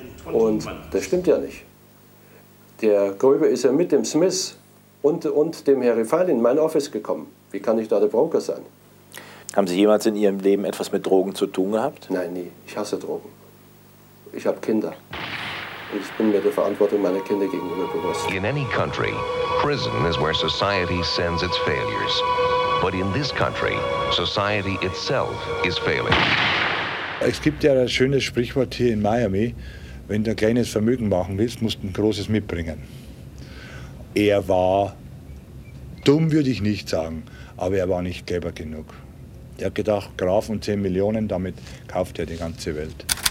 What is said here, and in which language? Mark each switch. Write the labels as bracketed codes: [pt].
[de] Und das stimmt ja nicht. Der Gröbe ist ja mit dem Smith und dem Herr Rifail in mein Office gekommen. Wie kann ich da der Broker sein? Haben Sie jemals in Ihrem Leben etwas mit Drogen zu tun gehabt? Nein, nie. Ich hasse Drogen. Ich habe Kinder. Ich bin mir der Verantwortung meiner Kinder gegenüber bewusst. [en] In any country, prison is where society sends its failures. But in this country, society itself is failing. [de] Es gibt ja ein schönes Sprichwort hier in Miami: Wenn du ein kleines Vermögen machen willst, musst du ein großes mitbringen. Er war dumm, würde ich nicht sagen, aber er war nicht clever genug. Er hat gedacht, Graf und 10 Millionen, damit kauft er die ganze Welt.